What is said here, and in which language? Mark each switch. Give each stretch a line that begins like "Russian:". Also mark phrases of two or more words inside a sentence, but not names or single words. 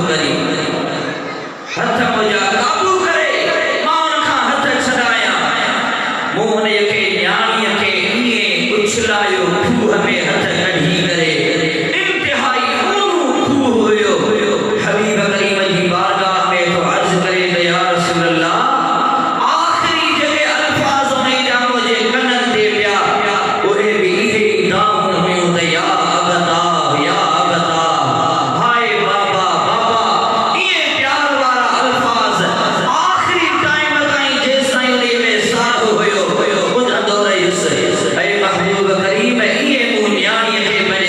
Sindhi: करी हथ मुंहिंजा काबू करे मां उनखां हथ छॾायां मूं उनखे न्याणीअ खे ईअं उछलायो खूह में हथ कढी करे इंतिहाई ऊंधो खूह हुयो हबीब करीम जी बारगाह में तो अर्ज़ करे त
Arabic: يا رسول الله
Sindhi: आख़िरी जेके अल्फाज़ हुनई जा मुंहिंजे कननि ते पिया उहे बि इहे ई दाऊं हुयूं त
Arabic: يا أبتا
Sindhi: हाय बाबा बाबा इहे प्यार वारा अल्फाज़ आख़िरी टाइम ताईं जेसि ताईं उन में साह हुयो ॿुधंदो रहियुसि ऐं महबूब करीम इहे मूं न्याणीअ खे